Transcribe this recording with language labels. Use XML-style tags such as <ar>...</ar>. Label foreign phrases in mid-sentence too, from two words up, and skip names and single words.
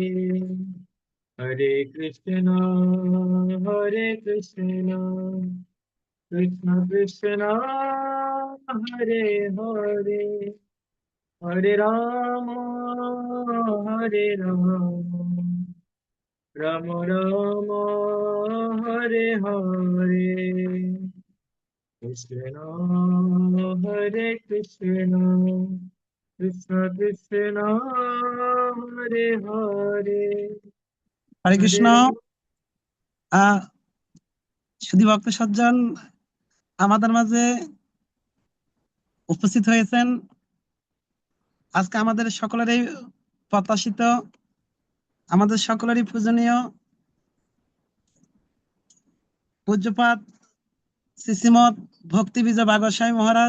<sa>हरे कृष्ण, कृष्ण कृष्ण, हरे हरे, हरे राम, राम राम, हरे हरे. कृष्ण, कृष्ण कृष्ण, हरे हरे, হরে Hare কৃষ্ণ।</sa> <bn>সুধী ভক্ত সজ্জন আমাদের মাঝে উপস্থিত হয়েছেন। আজকে আমাদের সকলেরই প্রত্যাশিত, আমাদের সকলেরই পূজনীয় পূজ্যপাত শ্রীশ্রীমৎ ভক্তি বিজয় ভাগবত মহারাজ।</bn>